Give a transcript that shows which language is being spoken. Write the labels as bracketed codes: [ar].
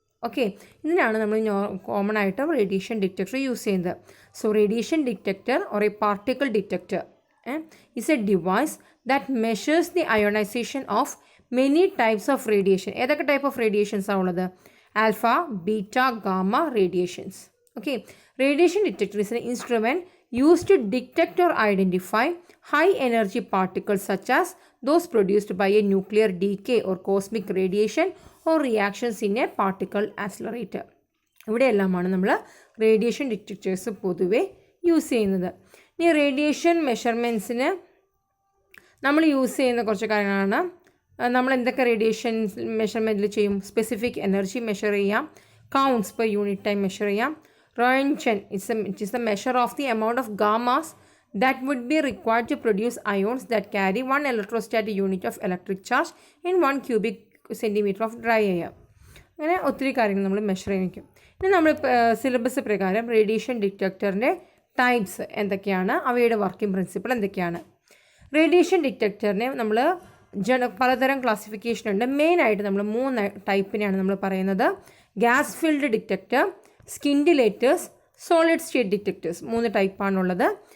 [ml] Okay, ഇതിനാണ് നമ്മൾ common ആയിട്ട് റേഡിയേഷൻ ഡിറ്റക്ടർ യൂസ് ചെയ്യുന്നത്. [en] So radiation detector or a particle detector is a device that measures the ionisation of many types of radiation. [ml] ഏതൊക്കെ type of radiations ആണുള്ളത്? Alpha, beta, gamma radiations. Okay, radiation detector is an instrument [en] used to detect or identify high energy particles such as those produced by a nuclear decay or cosmic radiation or reactions in a particle accelerator. [ml] ഇവിടെയെല്ലാമാണ് നമ്മൾ radiation detectors പൊതുവെ use ചെയ്യുന്നത്. ഇനി radiation മെഷർമെൻറ്റ്സിന് നമ്മൾ use ചെയ്യുന്ന കുറച്ച് കാര്യങ്ങളാണ്. നമ്മൾ എന്തൊക്കെ റേഡിയേഷൻ മെഷർമെൻറ്റിൽ ചെയ്യും? സ്പെസിഫിക് എനർജി മെഷർ ചെയ്യാം, counts per unit time measure ചെയ്യാം. [en] Roentgen it is the measure of the amount of gammas that would be required to produce ions that carry 1 electrostatic unit of electric charge in 1 cubic centimeter of dry air. [ml] അങ്ങനെ ഒത്തിരി കാര്യങ്ങൾ നമ്മൾ measure ചെയ്യും. ഇനി നമ്മൾ syllabus പ്രകാരം radiation ഡിറ്റക്ടറിൻ്റെ types എന്തൊക്കെയാണ്, അവയുടെ വർക്കിംഗ് പ്രിൻസിപ്പിൾ എന്തൊക്കെയാണ്? റേഡിയേഷൻ ഡിറ്റക്ടറിനെ നമ്മൾ പലതരം ക്ലാസിഫിക്കേഷൻ ഉണ്ട്. മെയിനായിട്ട് നമ്മൾ 3 ടൈപ്പിനെയാണ് നമ്മൾ പറയുന്നത്. Gas field detector, സ്കിൻഡിലേറ്റേഴ്സ്, solid state detectors. 3 ടൈപ്പാണുള്ളത്.